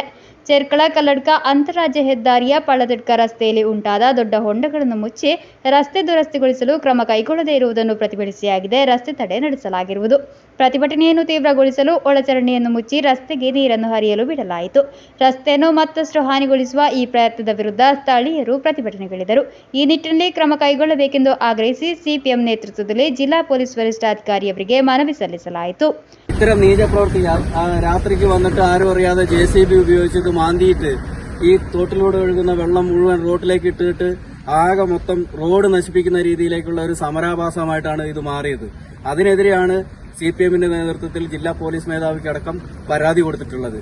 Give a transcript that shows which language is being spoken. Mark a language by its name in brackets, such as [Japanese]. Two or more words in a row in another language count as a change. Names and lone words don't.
[Kannada] ಚೆರ್ಕಳ ಕಲ್ಲಡ್ಕ ಅಂತಾರಾಜ್ಯ ಹೆದ್ದಾರಿಯ ಪಳ್ಳತಡ್ಕ ರಸ್ತೆಯಲ್ಲಿ ಉಂಟಾದ ದೊಡ್ಡ ಹೊಂಡಗಳನ್ನು ಮುಚ್ಚಿ ರಸ್ತೆ ದುರಸ್ತಿಗೊಳಿಸಲು ಕ್ರಮ ಕೈಗೊಳ್ಳದೇ ಇರುವುದನ್ನು ಪ್ರತಿಭಟಿಸಿಯಾಗಿದೆ ರಸ್ತೆ ತಡೆ ನಡೆಸಲಾಗಿರುವುದು. ಪ್ರತಿಭಟನೆಯನ್ನು ತೀವ್ರಗೊಳಿಸಲು ಒಳಚರಂಡಿಯನ್ನು ಮುಚ್ಚಿ ರಸ್ತೆಗೆ ನೀರನ್ನು ಹರಿಯಲು ಬಿಡಲಾಯಿತು. ರಸ್ತೆಯನ್ನು ಮತ್ತಷ್ಟು ಹಾನಿಗೊಳಿಸುವ ಈ ಪ್ರಯತ್ನದ ವಿರುದ್ಧ ಸ್ಥಳೀಯರು ಪ್ರತಿಭಟನೆಗಿಳಿದರು. ಈ ನಿಟ್ಟಿನಲ್ಲಿ ಕ್ರಮ ಕೈಗೊಳ್ಳಬೇಕೆಂದು ಆಗ್ರಹಿಸಿ ಸಿಪಿಎಂ ನೇತೃತ್ವದಲ್ಲಿ ಜಿಲ್ಲಾ ಪೊಲೀಸ್ ವರಿಷ್ಠಾಧಿಕಾರಿಯವರಿಗೆ ಮನವಿ ಸಲ್ಲಿಸಲಾಯಿತು. [Malayalam] ഇത്തരം നീച പ്രവൃത്തി രാത്രിക്ക് വന്നിട്ട് ആരും അറിയാതെ JCB ഉപയോഗിച്ചിട്ട് മാന്തിയിട്ട് ഈ തോട്ടിലൂടെ ഒഴുകുന്ന വെള്ളം മുഴുവൻ റോഡിലേക്ക് ഇട്ടിട്ട് ആകെ മൊത്തം റോഡ് നശിപ്പിക്കുന്ന രീതിയിലേക്കുള്ള ഒരു സമരാഭാസമായിട്ടാണ് ഇത് മാറിയത്. അതിനെതിരെയാണ് CPMന്റെ നേതൃത്വത്തിൽ ജില്ലാ പോലീസ് മേധാവിക്കടക്കം പരാതി കൊടുത്തിട്ടുള്ളത്.